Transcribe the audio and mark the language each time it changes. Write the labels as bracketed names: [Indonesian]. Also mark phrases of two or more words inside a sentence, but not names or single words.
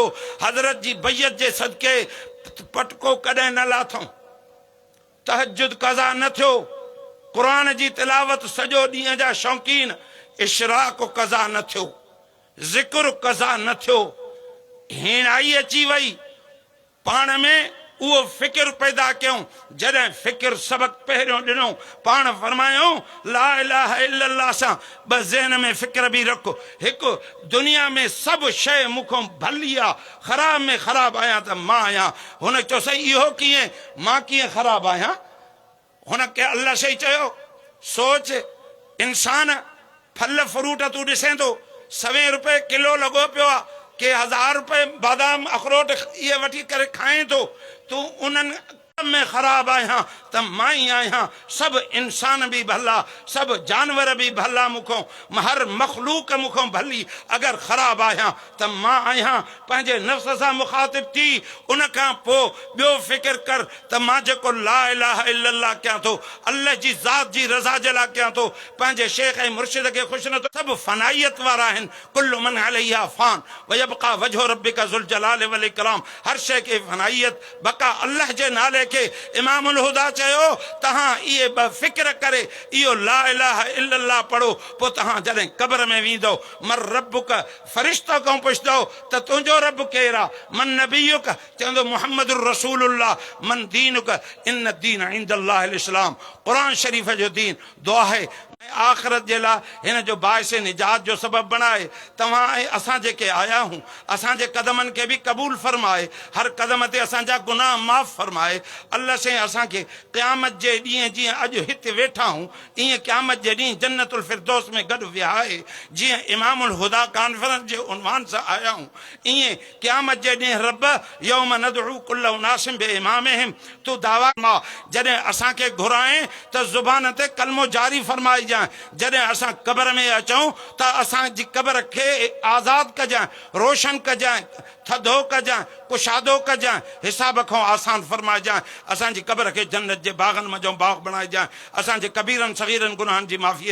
[Sindhi] हज़रत जी बैयत जे सदके पटको कॾहिं न लाथऊं, तहजुद कज़ा न थियो, क़ुरान जी तिलावत सॼो ॾींहं जा शौक़ीन, इशराक कज़ा न थियो, ज़िक्र कज़ा न थियो। हिणाई अची वई, पाण में उहो फ़िक्र पैदा कयूं। जॾहिं फ़िक्र सबक़ पहिरियों ॾिनो, पाण फरमायूं [Arabic] لا إله إلا الله [Sindhi] सां ॿ ज़हन में फ़िक्र बि रखो। हिकु दुनिया में सभु शइ मूंखां भली आहे, ख़राब में ख़राब आहियां त मां आहियां। हुन चयो साईं इहो कीअं, मां कीअं ख़राब आहियां? हुनखे अल्लाह शई चयो सोच, इंसान फल फ्रूट तूं ॾिसें थो 100 रुपए किलो लॻो पियो आहे, के 1000 रुपए बादाम अखरोट इहे वठी करे खाए थो, तूं उन्हनि में ख़राब आहियां त मां ई आहियां। सभु इंसान बि भला, सभु जानवर बि भला, मूंखां हर मख़लूक मूंखां भली। अगरि ख़राब आहियां त मां आहियां। पंहिंजे नफ़्स सां मुखातिब थी, उन खां पोइ ॿियो फ़िक्र कर त मां जेको [Arabic] لا إله إلا الله [Sindhi] कयां थो, अल्लाह जी ज़ात जी रज़ा जे लाइ कयां थो, पंहिंजे शेख ऐं मुर्शिद खे ख़ुशि नथो। सभु फ़नाइयत वारा आहिनि। [Arabic] كل من عليها فان ويبقى وجه ربك ذو الجلال والإكرام. [Sindhi] हर शइ खे फ़नाइयत बका अल्लाह जे नाले खे। इमामुल हुदा चयो तव्हां इहे ॿ फ़िक्र करे इहो [Arabic] لا إله إلا الله [Sindhi] पढ़ो, पोइ तव्हां जॾहिं क़ब्र में वेंदो, [Arabic] من ربك [Sindhi] फ़रिश्तो खां पुछंदो त तुंहिंजो रब केरु आहे? [Arabic] من نبيك, चवंदो محمد رسول الله. من دينك, إن الدين عند الله الإسلام. [Sindhi] क़ुरान शरीफ़ जो दीन दुआ है आख़िरत जे लाइ हिन जो बाइस निजात जो सबब बणाए। तव्हां ऐं असां जेके आया आहियूं, असांजे कदमनि खे बि क़बूल फरमाए, हर कदम ते असांजा गुनाह माफ़ फरमाए। अल्लाह साईं असांखे क़यामत जे ॾींहुं जीअं अॼु हिते वेठा आहियूं, ईअं क़यामत जे ॾींहुं जन्नतुल फिरदौस में गॾु विहाए। जीअं इमामुल हुदा कॉन्फ्रेंस जे उनवान सां आया आहियूं, ईअं क़यामत जे ॾींहुं रब [Arabic] يوم ندعو كل أناس بإمامهم, [Sindhi] तूं दावा मां जॾहिं असांखे घुराए त ज़ुबान ते कलमो जारी फरमाइजांइ। जॾहिं असां क़ब्र में अचूं त असांजी क़ब्र खे आज़ादु कजांइ, रोशन कजांइ। थधो कजां कुशादो कजां हिसाब खां आसान फरमाइजां असांजी क़ब्र खे जन्नत जे बाग़नि मंझो बाग़ बणाइजां असांजे कबीरनि सग़ीरनि गुनाहनि जी माफ़ी